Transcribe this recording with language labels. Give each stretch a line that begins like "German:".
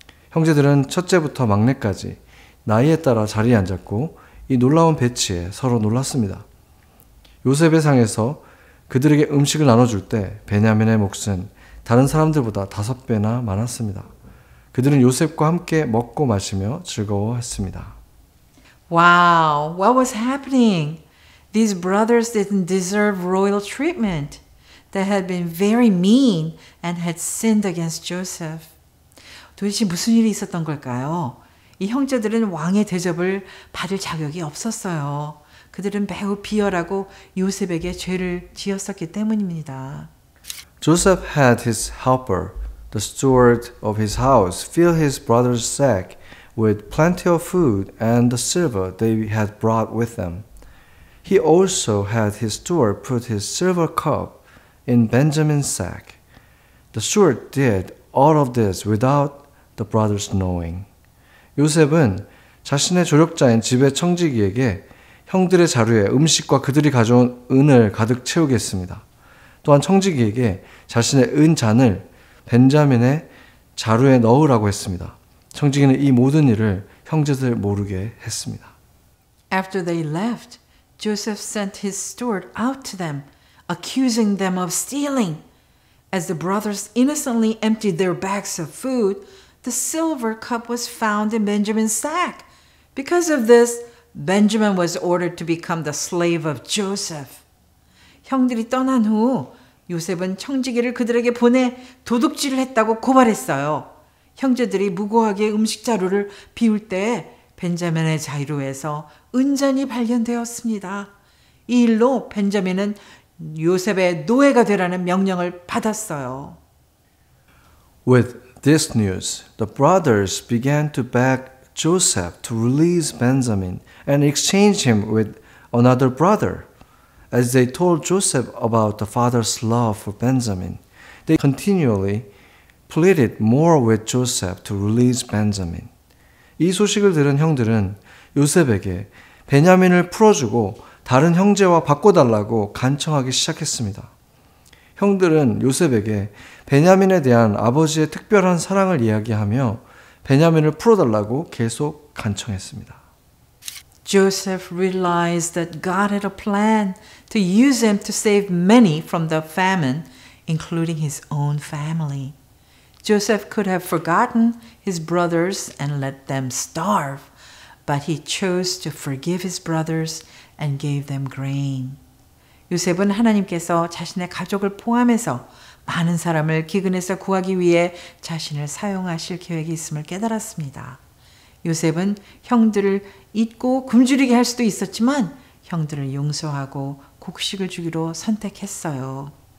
Korean: 형제들은 첫째부터 막내까지 나이에 따라 자리에 앉았고 이 놀라운 배치에 서로 놀랐습니다. 요셉의 상에서 그들에게 음식을 나눠줄 때 베냐민의 몫은 다른 사람들보다 5배나 많았습니다. 그들은 요셉과 함께 먹고 마시며 즐거워했습니다.
English: Wow, what was happening? These brothers didn't deserve royal treatment. They had been very mean and had sinned against Joseph.
Korean: 도대체 무슨 일이 있었던 걸까요? 이 형제들은 왕의 대접을 받을 자격이 없었어요. 그들은 매우 비열하고 요셉에게 죄를 지었었기 때문입니다.
English: Joseph had his helper, the steward of his house, fill his brother's sack with plenty of food and the silver they had brought with them. He also had his steward put his silver cup in Benjamin's sack. The steward did all of this without the brothers knowing.
Korean: 요셉은 자신의 조력자인 집의 청지기에게 형들의 자루에 음식과 그들이 가져온 은을 가득 채우게 했습니다. 또한 청지기에게 자신의 은잔을 벤자민의 자루에 넣으라고 했습니다. 청지기는 이 모든 일을 형제들 모르게 했습니다.
English: After they left, Joseph sent his steward out to them, accusing them of stealing. As the brothers innocently emptied their bags of food, the silver cup was found in Benjamin's sack. Because of this, Benjamin was ordered to become the slave of Joseph.
Korean: 형들이 떠난 후 요셉은 청지기를 그들에게 보내 도둑질을 했다고 고발했어요. 형제들이 무고하게 음식 자루를 비울 때 벤자민의 자루에서 은잔이 발견되었습니다. 이 일로 벤자민은 요셉의 노예가 되라는 명령을 받았어요.
English: With this news, the brothers began to beg Joseph to release Benjamin and exchange him with another brother. As they told Joseph about the father's love for Benjamin, they continually pleaded more with Joseph to release Benjamin.
Korean: 이 소식을 들은 형들은 요셉에게 베냐민을 풀어주고 다른 형제와 바꿔달라고 간청하기 시작했습니다. 형들은 요셉에게 베냐민에 대한 아버지의 특별한 사랑을 이야기하며 베냐민을 풀어달라고 계속 간청했습니다.
English: Joseph realized that God had a plan to use him to save many from the famine, including his own family. Joseph could have forgotten his brothers and let them starve, but he chose to forgive his brothers and gave them grain.
Korean: 요셉은 하나님께서 자신의 가족을 포함해서 많은 사람을 기근에서 구하기 위해 자신을 사용하실 계획이 있음을 깨달았습니다. 요셉은 형들을 잊고 굶주리게 할 수도 있었지만 형들을 용서하고 곡식을 주기로 선택했어요.